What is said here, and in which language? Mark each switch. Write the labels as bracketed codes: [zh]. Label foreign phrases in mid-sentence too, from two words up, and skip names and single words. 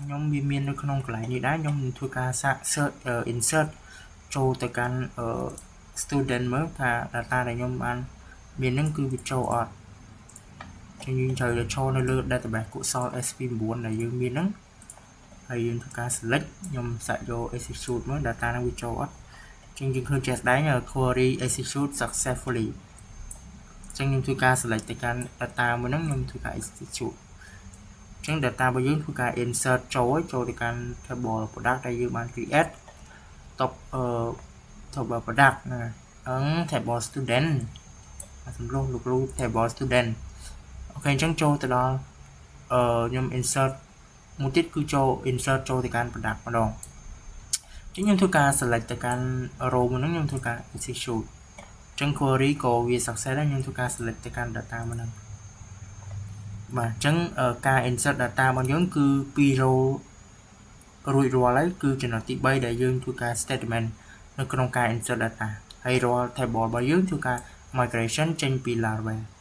[km] ខ្ញុំវាមាននៅក្នុងកន្លែងនេះដែរខ្ញុំនឹងធ្វើការ [en] search insert [km] ចូលទៅកាន់ student មើល ថា data ដែលខ្ញុំបានមានហ្នឹងគឺវាចូលអត់ចឹងយើងត្រូវទៅចូលនៅលើ database កុសល SP9 ដែលយើងមានហ្នឹងហើយយើងធ្វើការ select ខ្ញុំសាក់យក execute មើល data ហ្នឹងវាចូលអត់ចឹងយើងឃើញជាក់ស្ដែង [en] query execute successfully [km] ចឹងខ្ញុំធ្វើការ select ទៅកាន់ data មួយហ្នឹងខ្ញុំធ្វើការ executeចឹង data របស់យើងធ្វើការ insert ចូលទៅកាន់ [en] table product [km] ដែលយើងបាន create [en] table product [km] ណា [en] table student [km] សម្រាប់លោកគ្រូ [en] table student [km] អូខេអញ្ចឹងចូលទៅដល់ខ្ញុំ insert មួយទៀតគឺចូល insert ចូលទៅកាន់ product ម្ដងចឹងខ្ញុំធ្វើការ select ទៅកាន់ row មួយហ្នឹងខ្ញុំធ្វើការ execute ចឹង query ក៏វា success ដែរខ្ញុំធ្វើការ select ទៅកាន់ data មួយហ្នឹងបាទអញ្ចឹងការ [en] insert data [km] របស់យើងគឺ2 row រួចរាល់ហើយគឺចំណុចទី3ដែលយើងធ្វើការ statement នៅក្នុងការ insert data ហើយរាល់ table របស់យើងធ្វើការ migration ចេញពី Laravel